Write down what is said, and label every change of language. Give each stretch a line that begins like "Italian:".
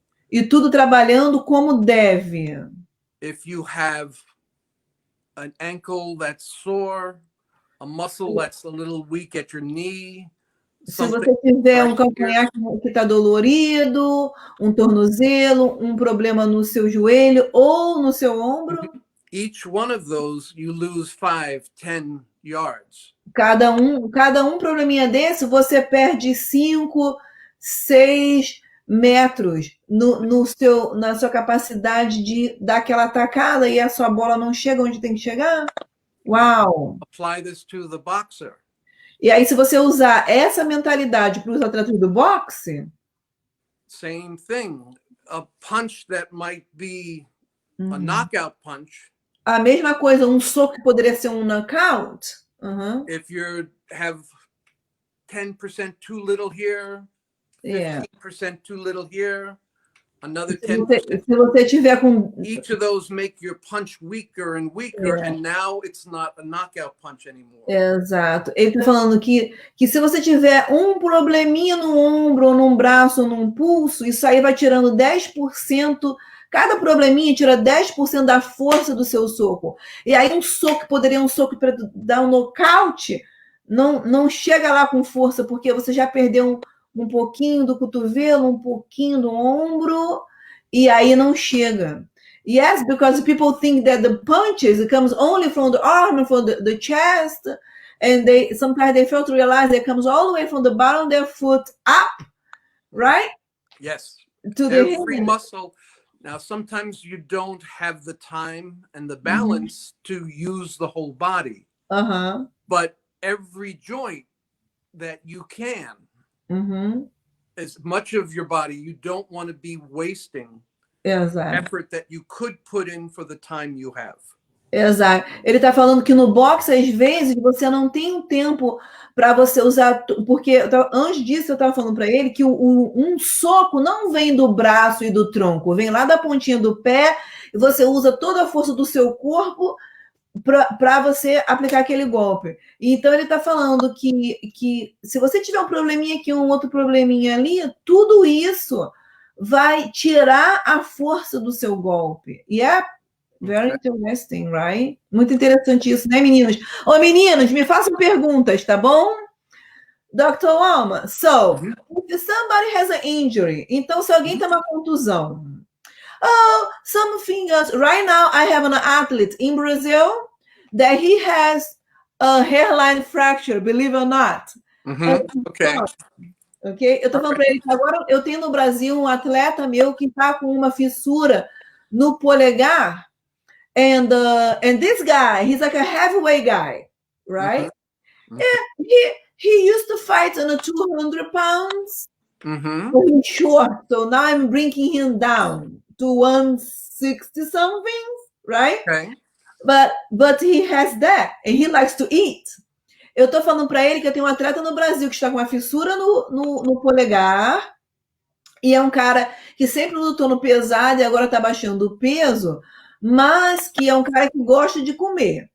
Portuguese: E tudo trabalhando como deve.
English: If you have an ankle that's sore, a muscle that's a little weak at your knee.
Portuguese: Se você tiver um calcanhar que está dolorido, um tornozelo, um problema no seu joelho ou no seu ombro.
English: Each one of those you lose 5, 10 yards.
Portuguese: Cada um probleminha desse, você perde 5, 6 metros na sua capacidade de dar aquela tacada e a sua bola não chega onde tem que chegar. Uau!
English: Apply this to the boxer.
Portuguese: E aí, se você usar essa mentalidade para os atletas do boxe,
English: same thing. A punch that might be a knockout punch.
Portuguese: A mesma coisa, um soco que poderia ser um knockout.
English: If you have 10% too little here, 15% too little here, another 10%.
Portuguese: Se você tiver com
English: each of those make your punch weaker and weaker, and now it's not a knockout punch anymore.
Portuguese: Exato. Ele está falando que se você tiver um probleminha no ombro, ou num braço, ou num pulso, isso aí vai tirando 10%. Cada probleminha tira 10% da força do seu soco. E aí um soco para dar um nocaute, não chega lá com força, porque você já perdeu um pouquinho do cotovelo, um pouquinho do ombro, e aí não chega.
English: Yes, because people think that the punches, it comes only from the arm, from the chest, and sometimes they fail to realize it comes all the way from the bottom of their foot up, right? Yes. To every muscle. Now, sometimes you don't have the time and the balance to use the whole body. But every joint that you can, as much of your body, you don't want to be wasting effort that you could put in for the time you have.
Portuguese: Exato. Ele está falando que no boxe, às vezes, você não tem um tempo para você usar, porque antes disso eu estava falando para ele que um soco não vem do braço e do tronco, vem lá da pontinha do pé, e você usa toda a força do seu corpo para você aplicar aquele golpe. Então ele está falando que se você tiver um probleminha aqui, um outro probleminha ali, tudo isso vai tirar a força do seu golpe.
English: E very interesting, right?
Portuguese: Muito interessante isso, né, meninos? Ô, meninos, me façam perguntas, tá bom? Dr.
English: Wallman, so, if somebody has an injury,
Portuguese: então se alguém tem uma contusão,
English: something else. Right now, I have an athlete in Brazil that he has a hairline fracture, believe it or not. Ok?
Portuguese: Eu tô falando para ele que agora eu tenho no Brasil um atleta meu que tá com uma fissura no polegar,
English: And this guy, he's like a heavyweight guy, right? Mm-hmm. He used to fight on a 200 pounds. Mm-hmm. So he's short. So now I'm bringing him down to 160 something, right? Okay. But he has that, and he likes to eat.
Portuguese: Eu tô falando para ele que eu tenho um atleta no Brasil que está com uma fissura no polegar, e é um cara que sempre lutou no pesado e agora está baixando o peso, mas que é um cara que gosta de comer.